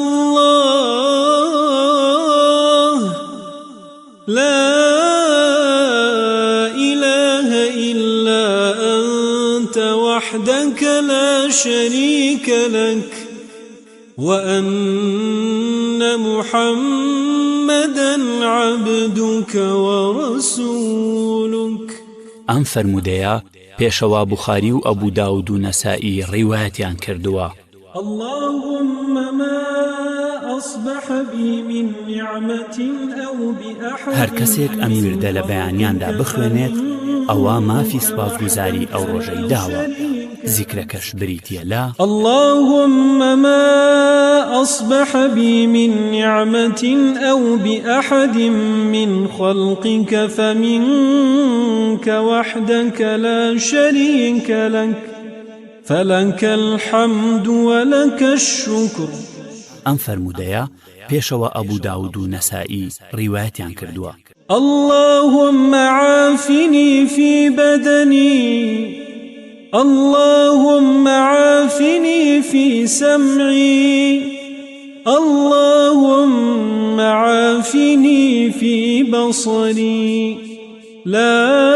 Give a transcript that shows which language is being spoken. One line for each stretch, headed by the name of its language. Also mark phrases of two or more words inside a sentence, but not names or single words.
Arabic: الله لا إله إلا أنت وحدك لا شريك لك وأن محمدا عبدك ورسولك
Central Kurdish: ئەم فەرمودەیە پێشەوا بوخاری و ئەبوو داود و نەسائی ڕیوایەتیان کردووە.
Arabic: اللهم ما أصبح بي من نعمة أو بأحد
Central Kurdish: هەر کەسێک ئەم وردە لە بەیانیاندا بخوێنێت ئەوە مافی سپاسگوزاری ئەو ڕۆژەی داوە. ذیکرەکەش بریتیە لە
Arabic: اللهم ما أصبح بي من نعمة أو بأحد من خلقك فمنك وحدك لا شريك لك فلك الحمد ولك الشكر.
Central Kurdish: ئەم فەرمودەیە پێشەوە ئەبوو داود و نەسائی ڕیوایەتیان کردووە.
Arabic: اللهم عافني في بدني اللهم عافني في سمعي اللهم عافني في بصري لا